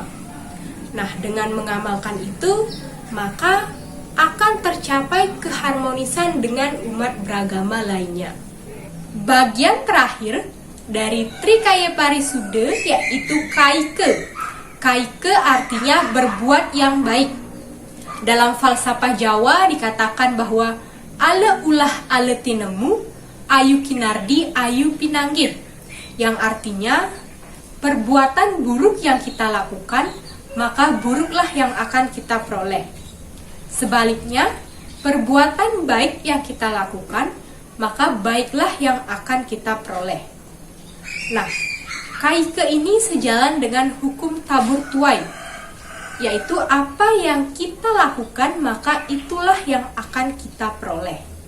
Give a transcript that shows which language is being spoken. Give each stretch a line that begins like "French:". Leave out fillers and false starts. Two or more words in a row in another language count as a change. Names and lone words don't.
Indonesian: Nah, dengan mengamalkan itu, maka akan tercapai keharmonisan dengan umat beragama lainnya. Bagian terakhir dari Trikaya Parisuda yaitu kaike. Kaike artinya berbuat yang baik. Dalam falsafah Jawa dikatakan bahwa
Javanese: ala ulah ala tinemu, ayu kinardi ayu pinanggih.
Indonesian: Yang artinya perbuatan buruk yang kita lakukan, maka buruklah yang akan kita peroleh. Sebaliknya, perbuatan baik yang kita lakukan, maka baiklah yang akan kita peroleh. Nah, kaike ini sejalan dengan hukum tabur tuai, yaitu apa yang kita lakukan, maka itulah yang akan kita peroleh.